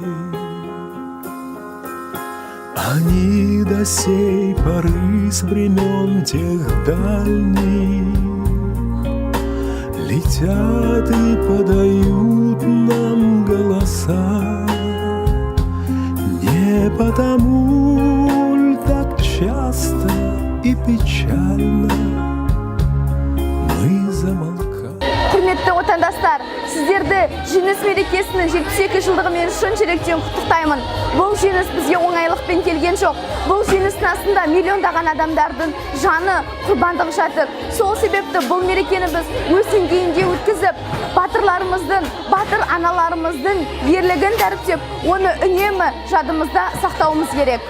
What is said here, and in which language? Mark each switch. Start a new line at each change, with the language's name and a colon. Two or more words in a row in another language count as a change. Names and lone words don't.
Russian: Они до сей поры с времен тех дальних летят и подают нам голоса. Не потому ль так часто и печально мы замолкаем.
Kazakh: Құрметті отандастар, сіздерді жеңіс мерекесінің 72 жылдығымен шын жүректен құттықтаймын. Бұл жеңіс бізге оңайлықпен келген жоқ. Бұл жеңістің астында миллиондаған адамдардың жаны, құрбандығы жатыр. Сол себепті бұл мерекені біз өз деңгейінде өткізіп, батырларымыздың, батыр аналарымыздың ерлігін дәріптеп, оны үнемі жадымызда сақтауымыз керек.